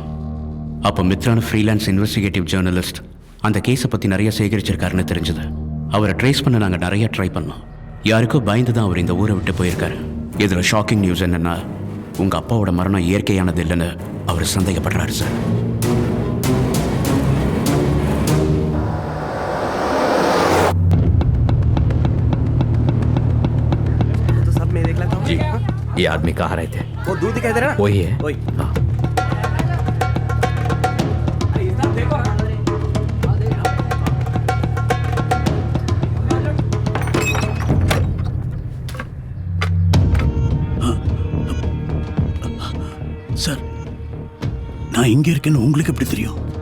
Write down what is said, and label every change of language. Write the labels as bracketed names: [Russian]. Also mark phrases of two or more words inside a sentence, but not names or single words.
[Tamil] அப்போ மித்ரான [English] freelance investigative journalist [Tamil] அந்த கேஸை பற்றி நிறைய சேகரிச்சிருக்காருன்னு தெரிஞ்சது. அவரை ட்ரேஸ் பண்ண நாங்கள் நிறைய ட்ரை பண்ணோம். யாருக்கோ பயந்து தான் அவர் இந்த ஊரை விட்டு போயிருக்காரு. இதில் [English] shocking news [Tamil] என்னென்னா, உங்கள் அப்பாவோட மரணம் இயற்கையானது இல்லைன்னு அவர் சந்தேகப்படுறாரு சார். [Hindi] जी, ये आदमी कहाँ रहे थे? वो दूध दिखाई दे रहा है? वही है। वही। हाँ। [Tamil] சார், நான் இங்கே இருக்கேன்னு உங்களுக்கு எப்படி தெரியும்?